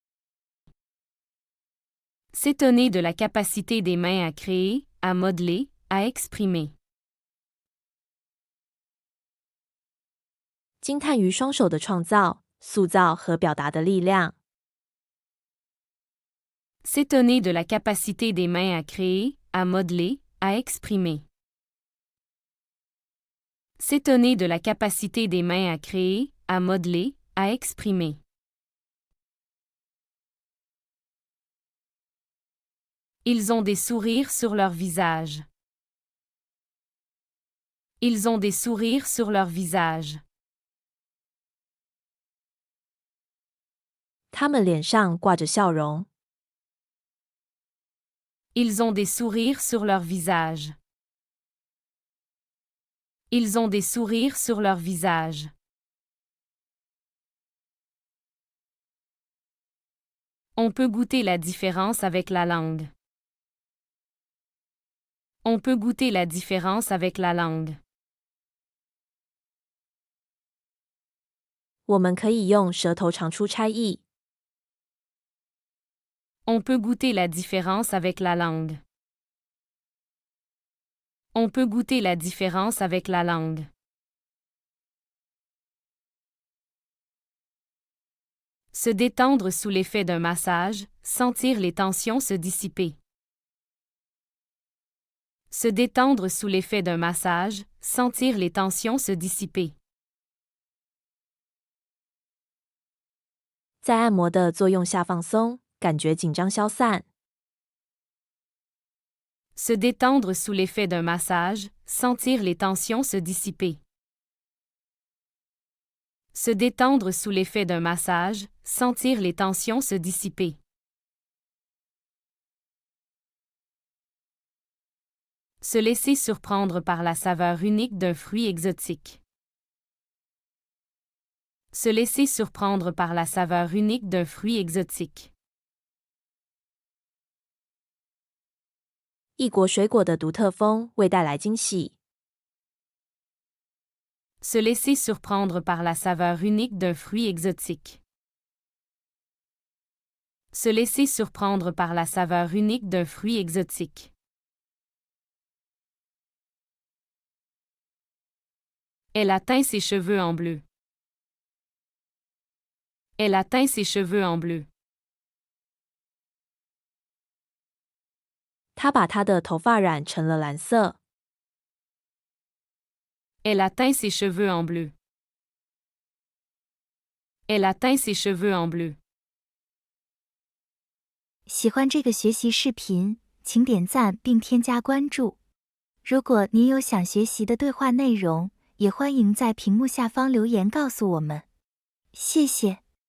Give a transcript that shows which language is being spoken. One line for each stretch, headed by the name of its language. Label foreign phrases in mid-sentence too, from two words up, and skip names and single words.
French: S'étonner de la capacité des mains à créer, à modeler, à exprimer.
Chinese: 惊叹于双手的创造、塑造和表达的力量。
French: S'étonner de la capacité des mains à créer, à modeler, à exprimer. S'étonner de la capacité des mains à créer, à modeler, à exprimer. Ils ont des sourires sur leur visage. Ils ont des sourires sur leur visage.
Chinese: 他们脸上挂着笑容。
French: Ils ont des sourires sur leur visage. Ils ont des sourires sur leur visage. On peut goûter la différence avec la langue. On peut goûter la différence avec la langue.
Chinese: 我们可以用舌头尝出差异。
French: On peut goûter la différence avec la langue. On peut goûter la différence avec la langue. Se détendre sous l'effet d'un massage, sentir les tensions se dissiper. Se détendre sous l'effet d'un massage, sentir les tensions se dissiper.
Chinese: 在按摩的作用下放松，感觉紧张消散。
French: Se détendre sous l'effet d'un massage, sentir les tensions se dissiper. Se détendre sous l'effet d'un massage, sentir les tensions se dissiper. Se laisser surprendre par la saveur unique d'un fruit exotique. Se laisser surprendre par la saveur unique d'un fruit exotique.
Chinese: 异国水果的独特风为带来惊喜。
French: Se laisser surprendre par la saveur unique d'un fruit exotique. Se laisser surprendre par la saveur unique d'un fruit exotique. Elle a teint ses cheveux en bleu. Elle a teint ses cheveux en bleu.
Chinese: 她把她的头发染成了蓝色。
French: Elle a teint ses cheveux en bleu. Elle a teint ses cheveux en bleu.
Chinese: 喜欢这个学习视频，请点赞并添加关注。如果您有想学习的对话内容，也欢迎在屏幕下方留言告诉我们。谢谢。